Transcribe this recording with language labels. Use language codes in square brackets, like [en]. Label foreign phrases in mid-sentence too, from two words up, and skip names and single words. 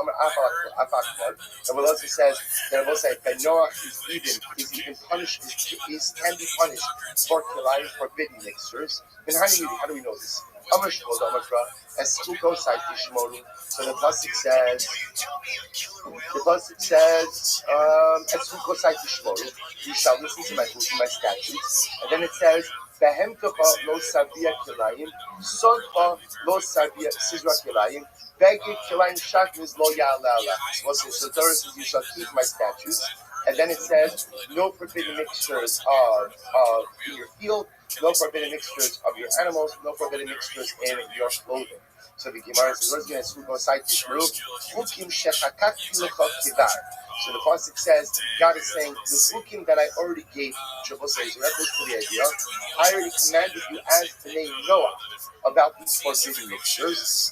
[en] And what else says that Bnei Noah is even punished, can be punished for killing forbidden mixtures. And how do we know this? So the pasuk says, you shall listen to my statutes. And then it says, [he] בהמתך לא תרביע כלאים, שדך לא תרביע תזרע כלאים, בגד כלאים שעטנז לא יעלה. [en] So Torah says, you shall keep my statutes. And then it says, no forbidden mixtures of in your field, no forbidden mixtures of your animals, no forbidden mixtures in your clothing. So the Gemara says, so the pasuk says, God is saying, the hukim that I already gave, I already commanded you as the name Noah about these forbidden mixtures.